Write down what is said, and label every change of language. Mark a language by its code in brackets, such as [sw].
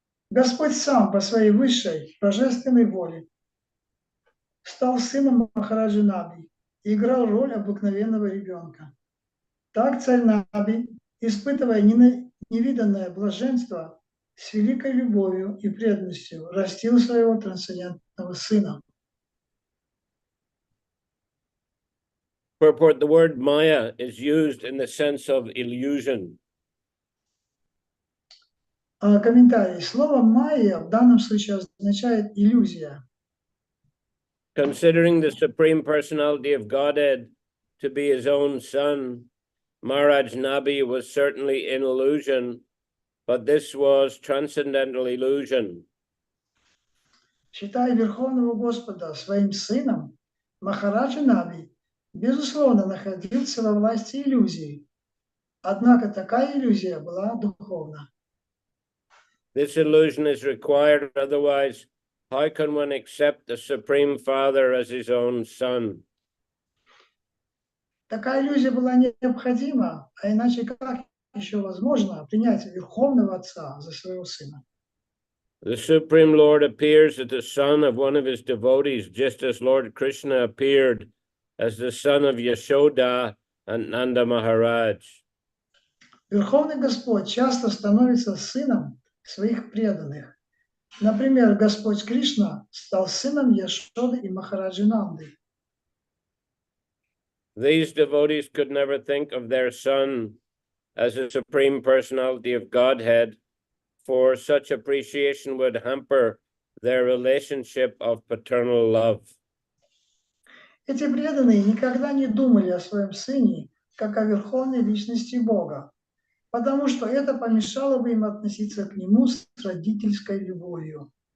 [ru] Господь сам по своей высшей божественной воле стал сыном Махараджи Наби и играл роль обыкновенного ребенка. Так царь Наби, испытывая невиданное блаженство, с великой любовью и преданностью растил своего трансцендентного сына. [en] Purport: the word Maya is used in the sense of illusion. [ru] Комментарий. Слово «майя» в данном случае означает «иллюзия». [en] Considering the Supreme Personality of Godhead to be his own son, Maharaj Nabi was certainly in illusion, but this was transcendental illusion. [ru] Считая Верховного Господа своим сыном, Махараджа Наби, безусловно, находился во власти иллюзии. Однако такая иллюзия была духовна. [en] This illusion is required, otherwise, how can one accept the Supreme Father as his own son? [ru] Такая иллюзия была необходима, а иначе как еще возможно принять Верховного Отца за своего сына? [en] The Supreme Lord appears as the son of one of his devotees, just as Lord Krishna appeared as the son of Yashoda and Nanda Maharaj. [ru] Верховный Господь часто становится сыном своих преданных. Например, Господь Кришна стал сыном Яшоды и Махараджи Нанды. [en] These devotees could never think of their son as a supreme personality of Godhead, for such appreciation would hamper their relationship of paternal love. [ru] Эти преданные никогда не думали о своем сыне, как о верховной личности Бога, потому что это помешало бы им относиться к нему с родительской любовью.